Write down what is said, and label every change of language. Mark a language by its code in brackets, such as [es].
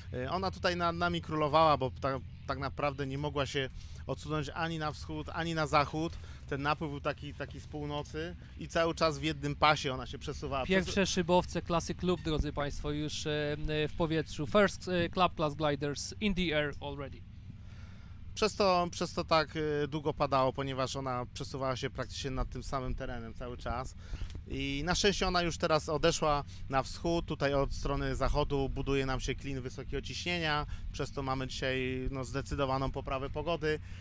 [pl] Ona tutaj nad nami królowała, bo tak naprawdę nie mogła się odsunąć ani na wschód, ani na zachód. Ten napływ był taki z północy i cały czas w jednym pasie ona się przesuwała. Pierwsze szybowce klasy klub, drodzy Państwo, już w powietrzu. [en] First Club Class Gliders in the air already. [pl] Przez to tak długo padało, ponieważ ona przesuwała się praktycznie nad tym samym terenem cały czas. I na szczęście ona już teraz odeszła na wschód, tutaj od strony zachodu buduje nam się klin wysokiego ciśnienia, przez to mamy dzisiaj zdecydowaną poprawę pogody.